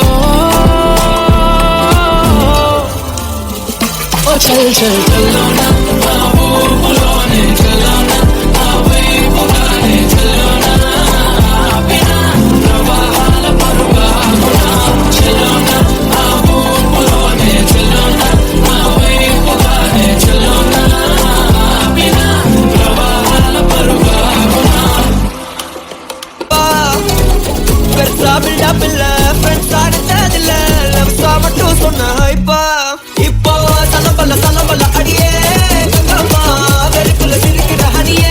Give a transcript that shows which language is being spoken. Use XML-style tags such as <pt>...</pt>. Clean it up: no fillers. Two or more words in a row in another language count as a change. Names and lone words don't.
<te>ఓ చల్ చల్ చల్లోనా, ఆ ఊపులోనే చల్లోనా, ఆ వైపుగానే చల్లోనా, ఆపినా ప్రవాహాల పరుగాగునా. చల్లోనా, ఆ ఊపులోనే చల్లోనా, ఆ వైపుగానే చల్లోనా, ఆపినా ప్రవాహాల పరుగాగునా.</te> <ta>பெருசா பில்டப் இல்ல, ஃப்ரெண்ட்ஸ் ஆனதில்ல, லவ்ஸா மட்டும் சொன்ன ஹைப்பா. இப்போ சலம்பல அடியே கங்கம்மா, வெறிக்குள்ள சிரிக்கிற ஹனியே.</ta>